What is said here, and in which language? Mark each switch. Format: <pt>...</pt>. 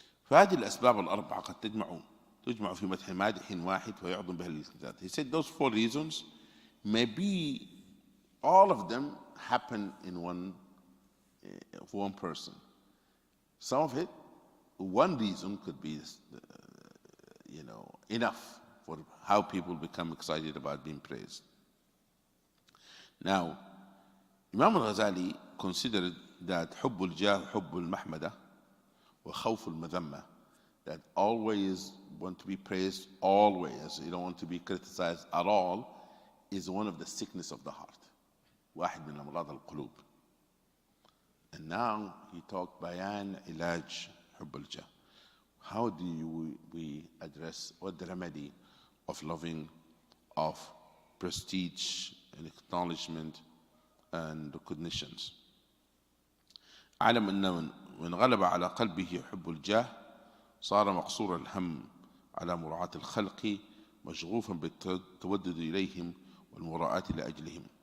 <ar>فهذه الأسباب الأربعة قد تجمع في مدح مادح واحد ويعظم بها الالتزام.</ar> <en>He said those 4 reasons, maybe all of them happen in one person. Some of it, one reason could be, enough for how people become excited about being praised. Now, Imam al-Ghazali considered that</en> <ar>حب الجاه حب المحمدة وخوف المذمة,</ar> <en>that always want to be praised, always, you don't want to be criticized at all, is one of the sickness of the heart.</en> <ar>واحد من أمراض القلوب.</ar> <en>And now he talked</en> <ar>بيان علاج حب الجاه.</ar> <en>How do we address, what the remedy of loving, of prestige and acknowledgement and recognitions.</en> <ar>علم أن من غلب على قلبه حب الجاه صار مقصور الهم على مراعاة الخلق مشغوفا بالتودد إليهم والمراءة لأجلهم.</ar>